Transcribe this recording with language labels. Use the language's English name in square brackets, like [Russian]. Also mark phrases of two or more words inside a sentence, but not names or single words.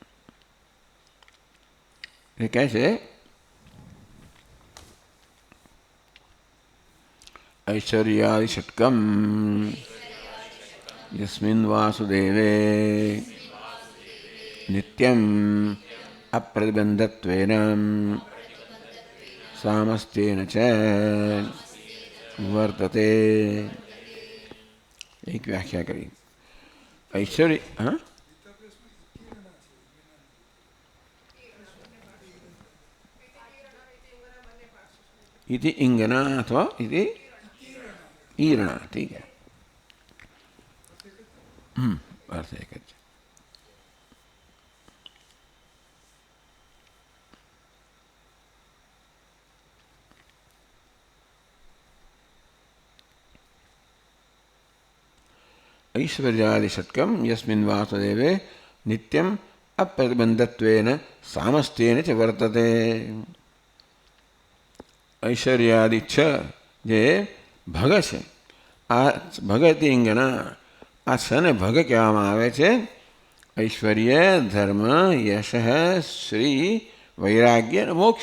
[Gujarati] એ કહે છે [Sanskrit] ઐશ્વર્યાદિ ષટ્કમ યસ્મિન વાસુદેવે નિત્યમ અપ્રતિબંધત્વેન સામસ્તેન ચ વર્તતે. [Gujarati] એક વ્યાખ્યા કરી. [Sanskrit] ઐશ્વર્ય इति इंगना अथवा इति ईरणा. [Hindi] ठीक है. अर्थ एक है. [Sanskrit] ऐश्वर्यादि षट्कम यस्मिन् वासुदेवे नित्यम अप्रतिबंधत्वेन सामस्तेन च वर्तते. [Gujarati] ઐશ્વર્યાદિ 6 જે ભગ છે. આ ભગતિ ઇંગના. આ 6ને ભગ કહેવામાં આવે છે. ઐશ્વર્ય, ધર્મ, યશ, શ્રી, વૈરાગ્ય અને મોક્ષ.